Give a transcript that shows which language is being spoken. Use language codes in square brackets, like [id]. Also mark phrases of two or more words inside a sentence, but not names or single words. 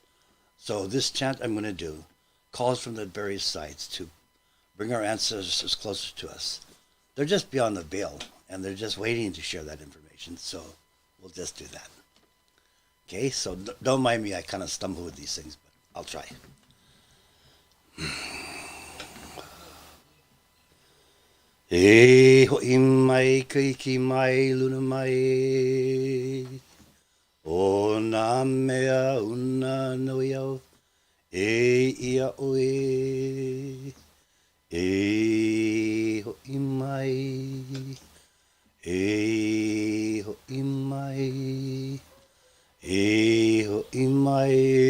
[en] So this chant I'm going to do calls from the various sites to bring our ancestors closer to us. They're just beyond the veil, and they're just waiting to share that information. So we'll just do that. Okay, so don't mind me. I kind of stumble with these things, but I'll try. [haw] E ho'i mai kaiki mai luna mai o nā mea una nui au e ia oe e ho'i mai e ho'i mai e ho'i mai